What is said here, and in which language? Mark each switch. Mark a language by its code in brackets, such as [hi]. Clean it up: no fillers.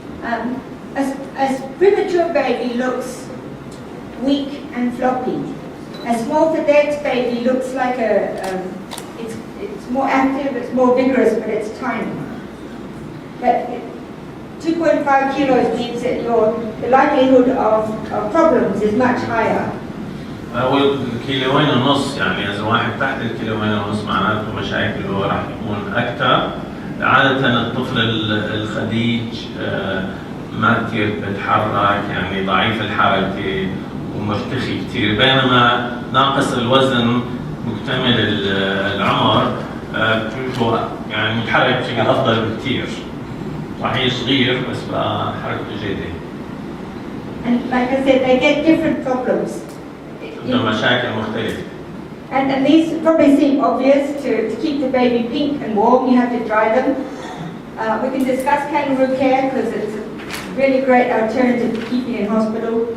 [en] A premature baby looks weak and floppy. A small cadet baby looks like it's more active, it's more vigorous, but it's tiny. But 2.5 kilos means that the likelihood of problems is much higher. [ar] أول كيلوين ونص، يعني إذا واحد تحت الكيلوين ونص معناته مشاكله راح تكون أكثر. عادة الطفل الخديج ما كثير بتحرك، يعني ضعيف الحركة ومرتخي كثير، بينما ناقص الوزن مكتمل العمر هو يعني متحرك بشكل أفضل بكثير. صحيح صغير بس بقى حركته جيدة. [en] And like I said, they get different problems. [ar] مشاكل مختلفة. [en] And these probably seem obvious. To keep the baby pink and warm, you have to dry them. We can discuss kangaroo care because it's a really great alternative to keeping in hospital.